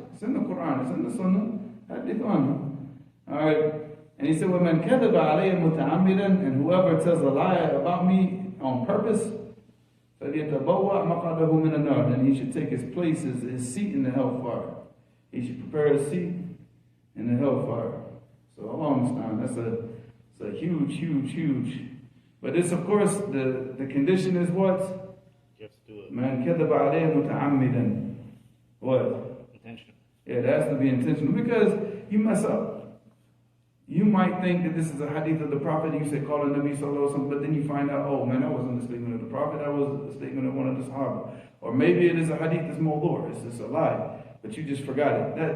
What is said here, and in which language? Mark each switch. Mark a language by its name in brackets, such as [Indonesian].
[English] It's in the Quran, it's in the Sunnah, hadith an. Alright, and he said, [Arabic] وَمَنْ كَذَبَ عَلَيَّ مُتَعَمِّدًا, [English] and whoever tells a lie about me on purpose, [Arabic] فَلْيَتَبَوَّأْ مَقْعَدَهُ مِنَ النَّارِ, [English] then he should take his place, his seat in the hellfire. He should prepare a seat in the hellfire. So Allah understand, that's a huge. But this, of course, the condition is what? You have to do it. [Arabic] Man كَذَبَ عَلَيْهِ مُتَعَمِّدًا. [English] What? Intentional. Yeah, it has to be intentional because you mess up. You might think that this is a hadith of the Prophet, and you say, call the Nabi sallallahu alaihi wasallam, but then you find out, oh man, that wasn't the statement of the Prophet, that was the statement of one of the Sahaba. Or maybe it is a hadith that's mawdu', it's just a lie, but you just forgot it.